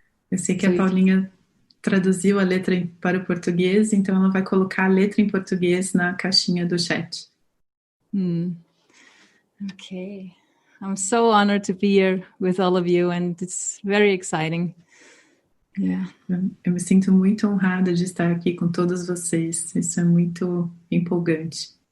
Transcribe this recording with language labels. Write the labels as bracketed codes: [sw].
[pt] Eu sei que a Paulinha traduziu a letra para o português, então ela vai colocar a letra em português na caixinha do chat. Okay. [en] I'm so honored to be here with all of you, and it's very exciting. Yeah. [pt] Eu me sinto muito honrada de estar aqui com todos vocês. Isso é muito empolgante.